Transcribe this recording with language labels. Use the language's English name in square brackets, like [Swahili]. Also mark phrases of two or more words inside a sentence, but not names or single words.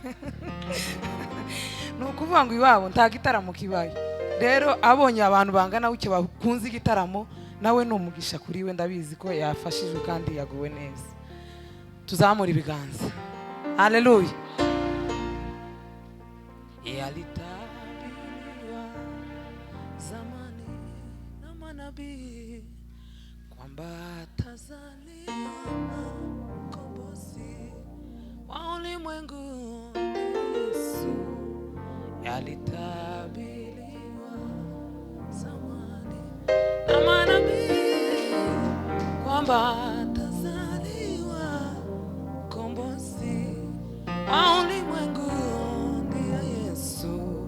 [Kinyarwanda] Nukuvuga ngo iwabo nta gitaramo kibaye. Rero abonye abantu bangana gutya bakunze igitaramo nawe numugisha kuri we ndabizi ko yafashijwe kandi yaguwe neza. Tuzamura ibiganza. Haleluya. [Swahili] Yalitabiriwa zamani na manabii kwamba atazaliwa mkombozi wa ulimwengu Yesu. Yalitabiriwa zamani na manabii kwamba atazaliwa mkombozi wa ulimwengu ndiye Yesu.